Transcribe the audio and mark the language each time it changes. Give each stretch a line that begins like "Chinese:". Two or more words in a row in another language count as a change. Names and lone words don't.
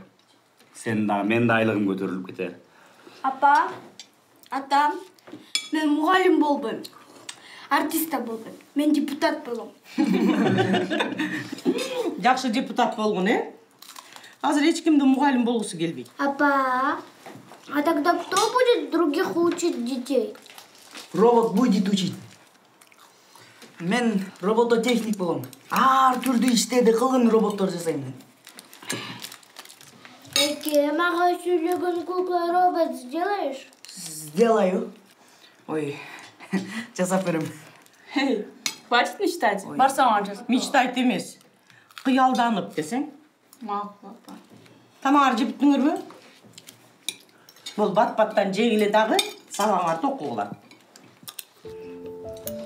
Kyrgyz: Сен да, мен да айлыгым көтөрүлүп кетер. Апа, атам, мен мугалим болбойм. Артист да болбойм. Мен депутат болом. Жакшы депутат болгон, Азыр эч кимди мугалим болгусу келбейт. Апа,
Russian: а тогда кто будет других учить детей? Робот будет учить.
Kyrgyz: Мен робототехник болом. Ар түрдүү иштерди кылгын роботтор жасайм мен. Мага сүйлөгөн кукла
Russian: робот сделаешь? Сделаю.
Kyrgyz: Ой, жасап берем.
Russian: Хватит мечтать.
Kyrgyz: Барсаң жаз. Мечтайт эмес. Кыялданып десең. Макул, апа. Тамаар жептиңерби? Бул бат-баттан жегиле дагы сабаңарды окугула.